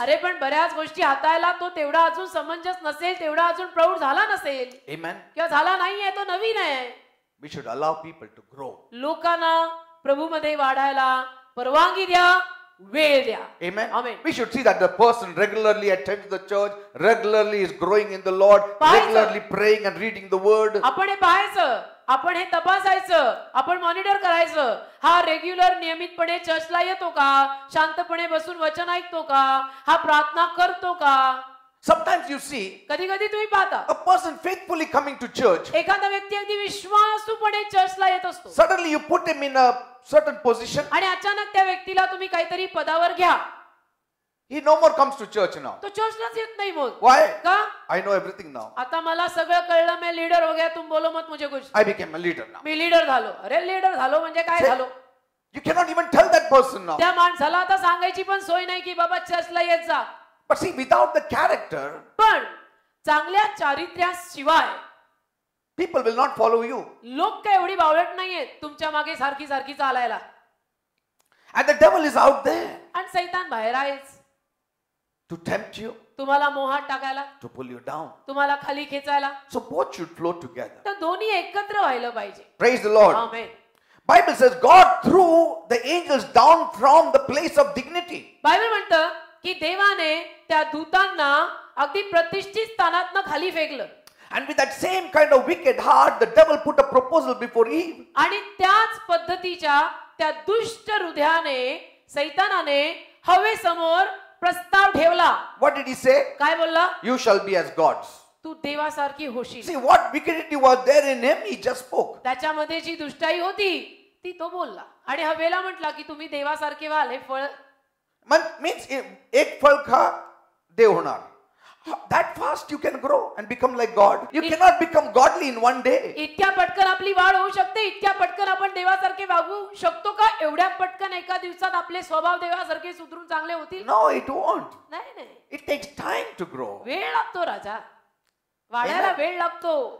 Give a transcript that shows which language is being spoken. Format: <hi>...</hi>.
<mr>अरे पण बऱ्याच गोष्टी हाताळायला तो तेवढा अजून समंजस नसेल, तेवढा अजून प्रौढ झाला नसेल.</mr> <en>Amen.</en> <mr>किंवा झाला नाहीये, तो नवीन आहे.</mr> <en>We should allow people to grow.</en> <mr>लोकांना प्रभूमध्ये वाढायला परवानगी द्या, वेळ द्या.</mr> <en>Amen. Amen. We should see that the person regularly attends the church, regularly is growing in the Lord, regularly praying and reading the word.</en> <mr>आपण हे पाहायचं, आपण हे तपासायचं, आपण मॉनिटर करायचं. हा रेग्युलर नियमितपणे चर्चला येतो का? शांतपणे बसून वचन ऐकतो का? हा प्रार्थना करतो का?</mr> <en>Sometimes you see</en> <mr>कधी कधी तुम्ही पाहता</mr> <en>a person faithfully coming to church.</en> <mr>एखादा व्यक्ती अगदी विश्वासूपणे चर्चला येत असतो</mr> <en>Suddenly you put him in a certain position.</en> <mr>आणि अचानक त्या व्यक्तीला तुम्ही काहीतरी पदावर घ्या.</mr> <en>He no more comes to church now.</en> <mr>तो चर्चलाच येत नाही मग.</mr> <en>Why?</en> <mr>का?</mr> <en>I know everything now.</en> <mr>आता मला सगळं कळलं,</mr> <hi>मैं लीडर हो गया, तुम बोलो मत मुझे कुछ.</hi> <en>I became a leader now.</en> <mr>मी leader झालो. अरे लीडर झालो म्हणजे काय झालो?</mr> <en>You cannot even tell that person now.</en> <mr>त्या माणसाला आता सांगायची पण सोय नाही की बाबा चर्चला येत जा.</mr> <en>But see, without the character,</en> <mr>पण चांगल्या चारित्र्याशिवाय</mr> <en>people will not follow you.</en> <mr>लोक काय एवढी बावळट नाहीयेत तुमच्या मागे सारखी सारखी चालायला.</mr> <en>And the devil is out there</en> <mr>आणि सैतान बाहेर आहेच</mr> <en>to tempt you,</en> <mr>तुम्हाला मोहात टाकायला,</mr> <en>to pull you down.</en> <mr>तुम्हाला खाली खेचायला.</mr> <en>So both should flow together.</en> <mr>तर दोन्ही एकत्र व्हायला पाहिजे.</mr> <en>Praise the Lord.</en> <mr>Amen.</mr> <en>Bible says God threw the angels down from the place of dignity.</en> <mr>Bible म्हणतं की देवाने त्या दूतांना अगदी प्रतिष्ठित स्थानातनं खाली फेकलं.</mr> <en>And with that same kind of wicked heart, the devil put a proposal before Eve.</en> <mr>आणि त्याच पद्धतीच्या त्या दुष्ट हृदयाने सैतानाने हवेसमोर प्रस्ताव ठेवला.</mr> <en>What did he say?</en> <mr>काय बोलला?</mr> <en>You shall be as gods.</en> <mr>तू देवासारखी होशील.</mr> <en>See what wickedity was there in him, he just spoke.</en> <mr>त्याच्यामध्ये जी दुष्टाई होती ती तो बोलला आणि हवेला म्हटला की तुम्ही देवासारखे व्हाल. हे फळ Means एक फळ खा देव होणार.</mr> <en>That fast you can grow and become like God. You cannot become godly in one day.</en> <mr>इतक्या पटकन आपली वाढ होऊ शकते, इतक्या पटकन आपण देवासारखे वागू शकतो का? एवढ्या पटकन एका दिवसात आपले स्वभाव देवासारखे सुधरून चांगले होतील?</mr> <en>No, it won't.</en> <mr>नाही नाही,</mr> <en>It takes time to grow.</en> <mr>वेळ लागतो राजा, वाढायला वेळ लागतो.</mr>